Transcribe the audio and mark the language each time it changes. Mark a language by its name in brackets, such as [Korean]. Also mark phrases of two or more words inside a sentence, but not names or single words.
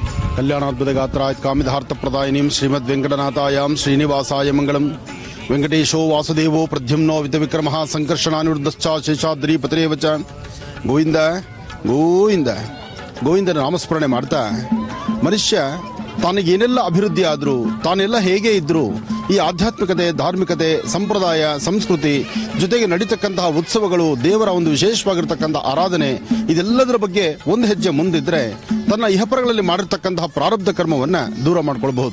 [Sanskrit] कल्याणाद्भुतगात्राय कामिधार्थप्रदायिनीं श्रीमद्वेङ्कटनाथायां श्रीनिवासाय मङ्गलम्। वेङ्कटेशो वासुदेवो प्रद्युम्नो वितविक्रमः संकर्षणानिरुद्धश्च शेषाद्रिपतिरेव च। [Kannada] ಗೋವಿಂದ ಗೋವಿಂದ ಗೋವಿಂದನ ನಾಮಸ್ಮರಣೆ ಮಾಡ್ತಾ ಮನುಷ್ಯ ತನಗೇನೆಲ್ಲ ಅಭಿವೃದ್ಧಿ ಆದರೂ, ತಾನೆಲ್ಲ ಹೇಗೆ ಇದ್ರೂ, ಈ ಆಧ್ಯಾತ್ಮಿಕತೆ, ಧಾರ್ಮಿಕತೆ, ಸಂಪ್ರದಾಯ, ಸಂಸ್ಕೃತಿ ಜೊತೆಗೆ ನಡೀತಕ್ಕಂತಹ ಉತ್ಸವಗಳು, ದೇವರ ಒಂದು ವಿಶೇಷವಾಗಿರ್ತಕ್ಕಂಥ ಆರಾಧನೆ, ಇದೆಲ್ಲದರ ಬಗ್ಗೆ ಒಂದು ಹೆಜ್ಜೆ ಮುಂದಿದ್ರೆ ತನ್ನ ಇಹಪರಗಳಲ್ಲಿ ಮಾಡಿರ್ತಕ್ಕಂತಹ ಪ್ರಾರಬ್ಧ ಕರ್ಮವನ್ನು ದೂರ ಮಾಡ್ಕೊಳ್ಬಹುದು.